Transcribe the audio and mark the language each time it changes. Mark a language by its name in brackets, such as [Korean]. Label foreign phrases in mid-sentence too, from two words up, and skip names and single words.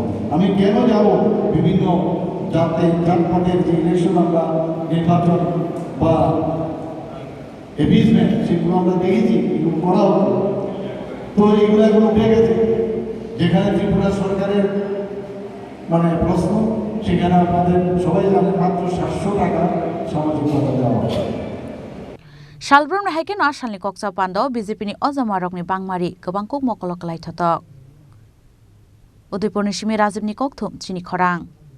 [Bangla] আমি কেন যাব বিভিন্ন জাতপাতের যে ইলেকশন আমরা নির্বাচন বা এভিজমেন্ট সেগুলো আমরা দেখেছি, এগুলো করা হতো। তো এগুলো এখন উঠে গেছে। যেখানে ত্রিপুরা সরকারের মানে প্রশ্ন, সেখানে আপনাদের সবাই জানেন মাত্র 700 টাকা সামাজিক ভাতা দেওয়া হয়। [Bodo] सालब्रुम हाइकेन आसालनि कक्सा पान्दाव बिजेपिनि अजामारकनि बांमारि गोबां कुक मकल कलायथतक उदयपुरनि सिमी राजीवनि ककथुम चिनि खरां।